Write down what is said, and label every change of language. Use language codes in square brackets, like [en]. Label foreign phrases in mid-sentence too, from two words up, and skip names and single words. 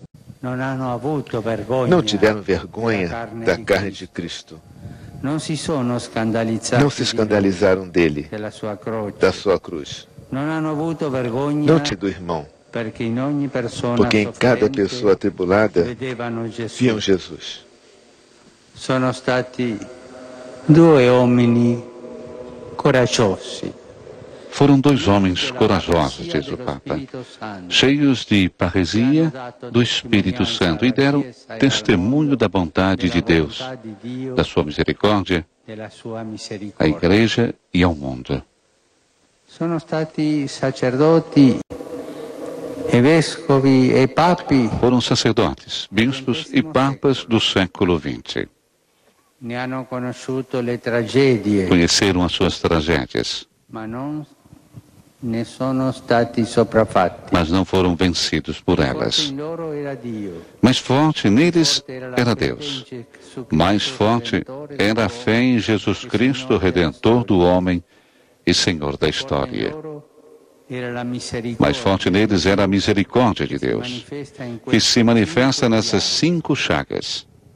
[pt] Não tiveram vergonha da carne de Cristo. Não se escandalizaram dele, da sua cruz. Não tinham do irmão, porque em cada pessoa atribulada viam Jesus. [it] Sono stati due uomini coraggiosi. [pt] Foram dois homens corajosos, diz o Papa, cheios de parresia do Espírito Santo, e deram testemunho da bondade de Deus, da sua misericórdia, à Igreja e ao mundo. [it] Sono stati sacerdoti e vescovi e papi. [pt] Foram sacerdotes, bispos e papas do século XX. [it] Ne hanno conosciuto le tragedie. [pt] Conheceram as suas tragédias, [it] Ma non ne sono stati sopraffatti. [pt] mas não foram vencidos por elas. [it] In loro era Dio. [pt] Mais forte neles era Deus. Mais forte era a fé em Jesus Cristo, Redentor do homem e Senhor da história. Mais forte neles era a misericórdia de Deus, que se manifesta nessas 5 chagas.